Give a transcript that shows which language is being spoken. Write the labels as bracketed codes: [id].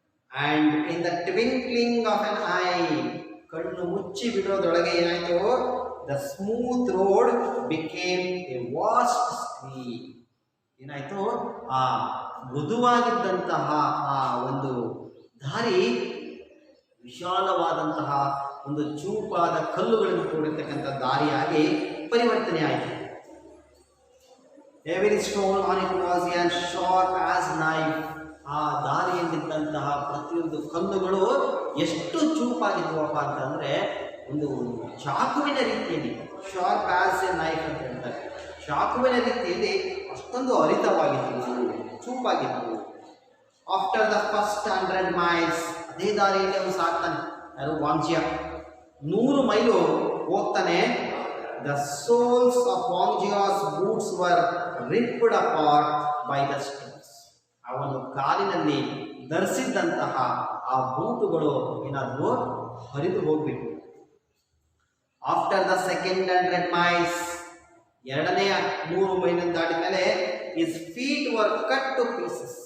[en] and in the twinkling of an eye, [kn] ಕಣ್ಣು ಮುಚ್ಚಿ ಬಿಡೋದೊಳಗೆ ಏನಾಯಿತು, [en] The smooth road became a vast stream. [kn] ಏನಾಯಿತು, ಆ ಮೃದುವಾಗಿದ್ದಂತಹ ಆ ಒಂದು ದಾರಿ ವಿಶಾಲವಾದಂತಹ ಒಂದು ಚೂಪಾದ ಕಲ್ಲುಗಳನ್ನು ಕೂಡಿರ್ತಕ್ಕಂಥ ದಾರಿಯಾಗಿ ಪರಿವರ್ತನೆ ಆಯಿತು. [en] Every stone on it was as sharp as knife. [kn] ಆ ದಾರಿಯಲ್ಲಿದ್ದಂತಹ ಪ್ರತಿಯೊಂದು ಕಲ್ಲುಗಳು ಎಷ್ಟು ಚೂಪಾಗಿದ್ವಪ್ಪ ಅಂತಂದರೆ, ಒಂದು ಚಾಕುವಿನ ರೀತಿಯಲ್ಲಿ, [en] sharp as a knife [kn] ಅಂತ ಹೇಳ್ತಾರೆ, ಚಾಕುವಿನ ರೀತಿಯಲ್ಲಿ ಅಷ್ಟೊಂದು ಹರಿತವಾಗಿದ್ದವು, ಚೂಪಾಗಿದ್ದವು. [en] after the first 100 miles, [kn] ಅದೇ ದಾರಿಯಲ್ಲಿ ಅವನು ಸಾಕ್ತಾನೆ. ಯಾರು, ವಾಂಗ್ಜಿಯಾ 100 ಮೈಲು ಹೋಗ್ತಾನೆ. [en] The soles of Wangjia's boots were ripped apart by the stones. [kn] ಅವನು ಕಾಲಿನಲ್ಲಿ ಧರಿಸಿದ್ದಂತಹ ಆ ಬೂಟುಗಳು ಏನಾದರೂ ಹರಿದು ಹೋಗ್ಬಿಟ್ಟು. [en] after the second 100 miles, [kn] ಎರಡನೆಯ 100 ಮೈಲನ್ನು ದಾಟಿದ ಮೇಲೆ [en] his feet were cut to pieces.